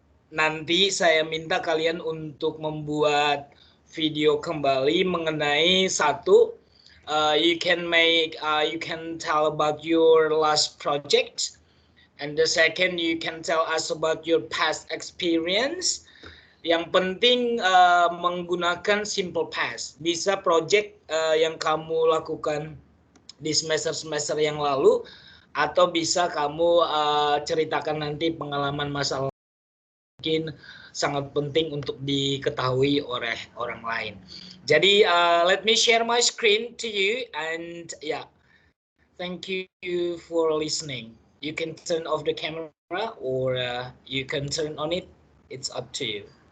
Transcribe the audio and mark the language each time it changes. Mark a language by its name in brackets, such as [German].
[Indonesian] Nanti saya minta kalian untuk membuat video kembali mengenai satu. [English] You can tell about your last project. And the second, you can tell us about your past experience. [Indonesian] Yang penting menggunakan simple past. Bisa project yang kamu lakukan di semester-semester yang lalu, atau bisa kamu ceritakan nanti pengalaman masa lalu mungkin sangat penting untuk diketahui oleh orang lain. Jadi [English] let me share my screen to you, and yeah, thank you for listening. You can turn off the camera or you can turn on it. It's up to you.